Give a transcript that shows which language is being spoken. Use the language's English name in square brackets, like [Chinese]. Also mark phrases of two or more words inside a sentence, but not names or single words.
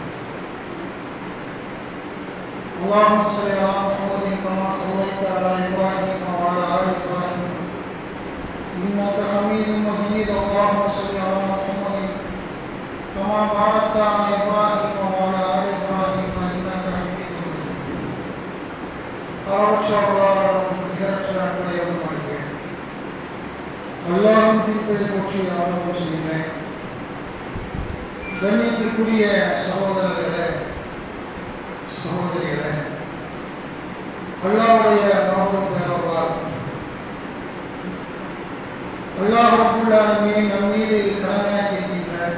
[Arabic] اللهم صل على محمد كما صليت على إبراهيم وعلى آل إبراهيم إنك حميد مجيد. اللهم صل على محمد كما باركت على إبراهيم وعلى آل إبراهيم إنك حميد مجيد. [Tamil] அல்லாஹ்வின் தீர்ப்பை போற்றி ஆரம்பம் செய்கிறேன். கண்ணியத்திற்குரிய சகோதரர்களே, சகோதரிகளே, அல்லாஹ்வுடைய நாமம் பெயரால் அல்லாஹ் [Arabic] رب العالمين [Tamil] நம் மீது கடமையாக்கி இருக்கின்ற